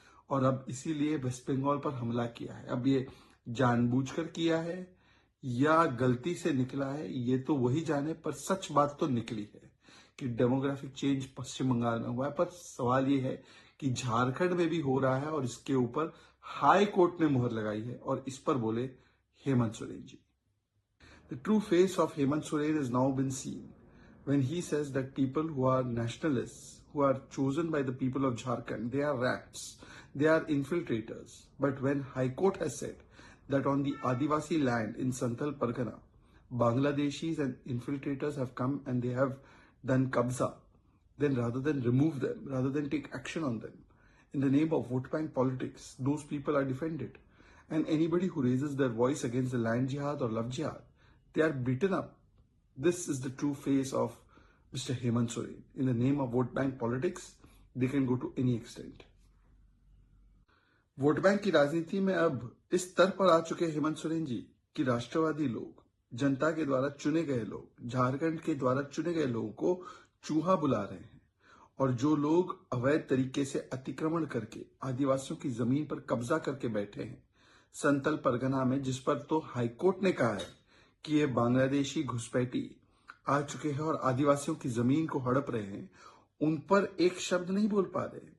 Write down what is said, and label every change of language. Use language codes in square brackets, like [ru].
[hi] और अब इसीलिए वेस्ट बंगाल पर हमला किया है। अब ये जानबूझकर किया है या गलती से निकला है, ये तो वही जाने, पर सच बात तो निकली है कि डेमोग्राफिक चेंज पश्चिम बंगाल में हुआ है। पर सवाल ये है कि झारखंड में भी हो रहा है और इसके ऊपर हाई कोर्ट ने मुहर लगाई है, और इस पर बोले Hemant Soren ji. [en] The true face of Hemant Soren has now been seen when he says that people who are nationalists, who are chosen by the people of Jharkhand, they are rats, they are infiltrators. But when High Court has said that on the Adivasi land in Santhal Pargana, Bangladeshis and infiltrators have come and they have done kabza, then rather than remove them, rather than take action on them, in the name of vote bank politics, those people are defended. And anybody who raises their voice against the land jihad or love jihad, they are beaten up. This is the true face of Mr. Hemant Soren. In the name of vote bank politics, they can go to any extent. [hi] Vote bank की राजनीति में अब इस स्तर पर आ चुके हेमंत सोरेन जी कि राष्ट्रवादी लोग, जनता के द्वारा चुने गए लोग, झारखंड के द्वारा चुने गए लोगों को चूहा बुला रहे हैं। और जो लोग अवैध तरीके से अतिक्रमण करके आदिवासियों की जमीन पर कब्जा करके बैठे हैं संथल परगना में, जिस पर तो हाईकोर्ट ने कहा है कि ये बांग्लादेशी घुसपैठी आ चुके हैं और आदिवासियों की जमीन को हड़प रहे हैं, उन पर एक शब्द नहीं बोल पा रहे।